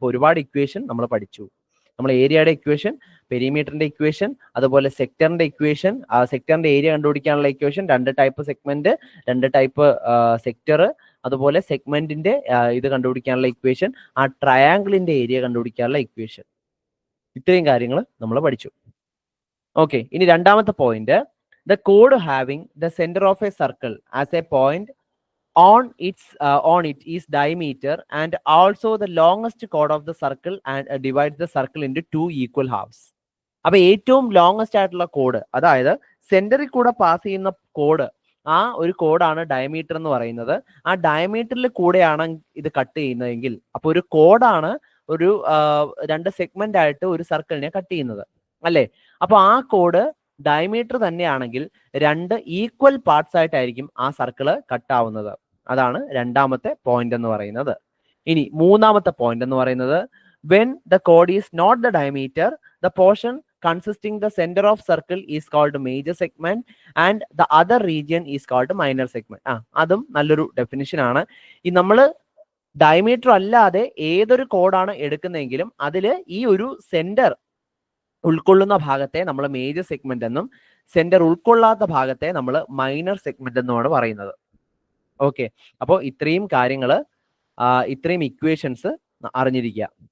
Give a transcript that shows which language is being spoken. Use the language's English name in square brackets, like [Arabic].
[Malayalam] അപ്പോൾ ഒരുപാട് ഇക്വേഷൻ നമ്മൾ പഠിച്ചു. നമ്മൾ ഏരിയയുടെ ഇക്വേഷൻ, പെരിമീറ്ററിന്റെ ഇക്വേഷൻ, അതുപോലെ സെക്ടറിന്റെ ഇക്വേഷൻ, സെക്ടറിന്റെ ഏരിയ കണ്ടുപിടിക്കാനുള്ള equation, 2 type segment, 2 type sector, അതുപോലെ സെഗ്മെന്റിന്റെ ഇത് കണ്ടുപിടിക്കാനുള്ള ഇക്വേഷൻ, ആ ട്രയാങ്കിളിന്റെ ഏരിയ കണ്ടുപിടിക്കാനുള്ള ഇക്വേഷൻ, ഇത്രയും കാര്യങ്ങൾ നമ്മൾ പഠിച്ചു. ഓക്കെ, ഇനി രണ്ടാമത്തെ point, [English] The code having the centre of A circle as A point on it is diameter and also the longest chord of the circle and divides the circle into 2 equal halves. [Malayalam] അപ്പൊ ഏറ്റവും longest ആയിട്ടുള്ള code, അതായത് സെന്ററിൽ കൂടെ pass ചെയ്യുന്ന code, ആ ഒരു കോഡാണ് ഡയമീറ്റർ എന്ന് പറയുന്നത്. ആ ഡയമീറ്ററിൽ കൂടെയാണ് ഇത് കട്ട് ചെയ്യുന്നതെങ്കിൽ, അപ്പൊ ഒരു കോഡാണ് ഒരു 2 സെഗ്മെന്റ് ആയിട്ട് ഒരു സർക്കിളിനെ കട്ട് ചെയ്യുന്നത്, അല്ലേ? അപ്പൊ ആ കോഡ് ഡയമീറ്റർ തന്നെയാണെങ്കിൽ 2 ഈക്വൽ പാർട്സ് ആയിട്ടായിരിക്കും ആ സർക്കിള് കട്ടാവുന്നത്. അതാണ് രണ്ടാമത്തെ പോയിന്റ് എന്ന് പറയുന്നത്. ഇനി മൂന്നാമത്തെ പോയിന്റ് എന്ന് പറയുന്നത്, [English] when the chord is not the diameter, the portion consisting the center of circle is called major segment and the other region is called minor segment. [Malayalam] അതും നല്ലൊരു ഡെഫിനിഷൻ ആണ്. ഈ നമ്മൾ ഡയമീറ്റർ അല്ലാതെ ഏതൊരു കോഡാണ് എടുക്കുന്നതെങ്കിലും അതിൽ ഈ ഒരു സെന്റർ ഉൾക്കൊള്ളുന്ന ഭാഗത്തെ നമ്മൾ മേജർ സെഗ്മെന്റ് എന്നും സെന്റർ ഉൾക്കൊള്ളാത്ത ഭാഗത്തെ നമ്മൾ മൈനർ സെഗ്മെന്റ് എന്നുമാണ് പറയുന്നത്. ഓക്കെ, അപ്പോൾ ഇത്രയും കാര്യങ്ങൾ, ഇത്രയും ഇക്വേഷൻസ് അറിഞ്ഞിരിക്കുക.